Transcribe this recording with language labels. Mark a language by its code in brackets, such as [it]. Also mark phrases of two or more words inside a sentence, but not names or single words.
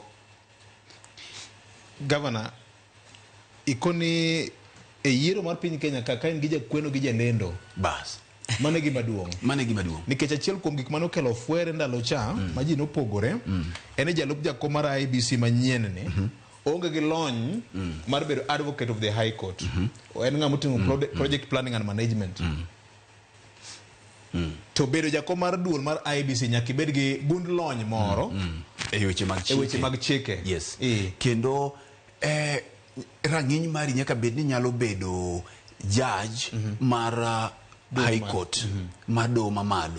[luo] Governor, ikoni e yiero mar piny Kenya kaka en gi jakweno gi jalendo. Bas. Mane gima duong'. Mane gima duong'. Nikech achiel kuom gik mano kelo fwere ndalo cha, ma ji nopogore, en jalup jakom mar IEBC manyien ni, onge gi lony mar bedo [en] advocate of the High Court. [luo] En ng'ama oting'o [en] project planning and management. [luo] To bedo jakom mar duol mar IEBC nyaka ibed gi gund lony moro e weche mag chike. Yes. Kendo rang'iny mari nyaka bed ni nyalo bedo judge mar [en] High Court [luo] mar doho mamalo.